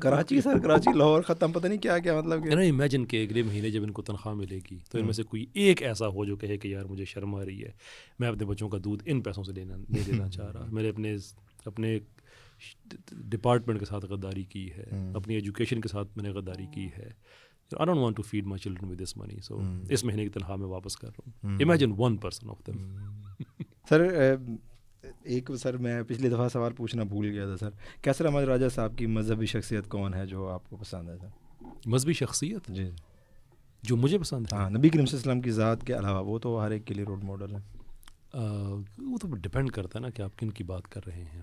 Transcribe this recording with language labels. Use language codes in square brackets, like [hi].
[ur] کراچی سر، کراچی لاہور ختم، پتہ نہیں کیا کیا مطلب. امیجن کہ اگلے مہینے جب ان کو تنخواہ ملے گی تو ان میں سے کوئی ایک ایسا ہو جو کہے کہ یار مجھے شرم آ رہی ہے، میں اپنے بچوں کا دودھ ان پیسوں سے نہیں دینا چاہ رہا، میرے اپنے ڈپارٹمنٹ کے ساتھ غداری کی ہے، اپنی ایجوکیشن کے ساتھ میں نے غداری کی ہے. [en] I don't want to feed my children with this money, so [ur] اس مہینے کی تنخواہ میں واپس کر رہا ہوں. [en] Imagine one person of them. [ur] سر ایک سر میں پچھلی دفعہ سوال پوچھنا بھول گیا تھا سر، کیسر احمد راجہ صاحب کی مذہبی شخصیت کون ہے جو آپ کو پسند ہے سر؟ مذہبی شخصیت جی جو مجھے پسند ہے؟ ہاں، نبی کریم صلی اللہ علیہ وسلم کی ذات کے علاوہ وہ تو ہر ایک کے لیے رول ماڈل ہے. وہ تو ڈپینڈ کرتا ہے نا کہ آپ کن کی بات کر رہے ہیں.